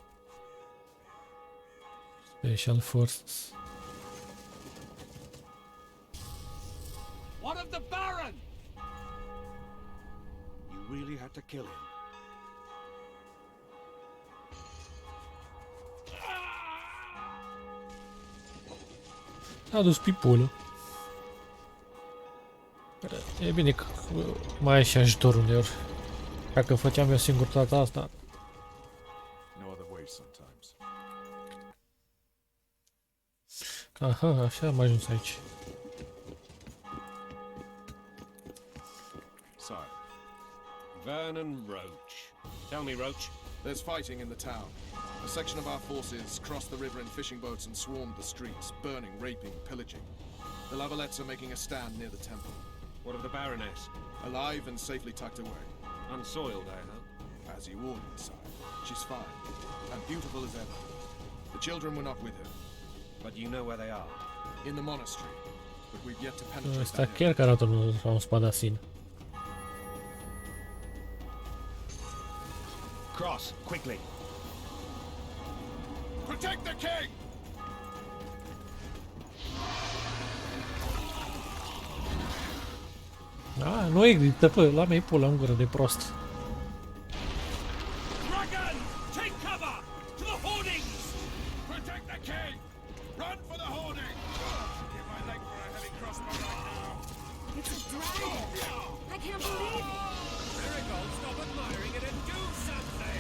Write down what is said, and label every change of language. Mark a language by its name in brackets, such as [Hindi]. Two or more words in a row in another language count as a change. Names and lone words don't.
[English] Special Forces. What of the Baron? You really had to kill him. [Romanian] A dus pipulă. E bine că mai ai și ajutor uneori. Dacă făceam eu singur toată asta. [English] No other way sometimes. [Romanian] Aha, așa am ajuns aici. [English] Sire, Vernon Roach. Tell me, Roach. there's fighting in the town. A section of our forces crossed the river in fishing boats and swarmed the streets, burning, raping, pillaging. The Lavalettes are making a stand near the temple. What of the Baroness? Alive and safely tucked away. Unsoiled, I hope. As you ordered, sire. She's fine, and beautiful as ever. The children were not with her. But you know where they are. In the monastery, but we've yet to penetrate [Romanian] Asta [English] that area. [Romanian] chiar că arată un spadasin. [English] Cross, quickly. Protect the king! [Romanian] Da, nu există, pă, la mea e pula în gură de prost. [English] Dragon! Take cover! To the hoardings! Protect the king! Run for the hoarding! Give my leg for a heavy crossbow right now. It's a dragon! I can't believe it! Marigold, stop admiring it and do something!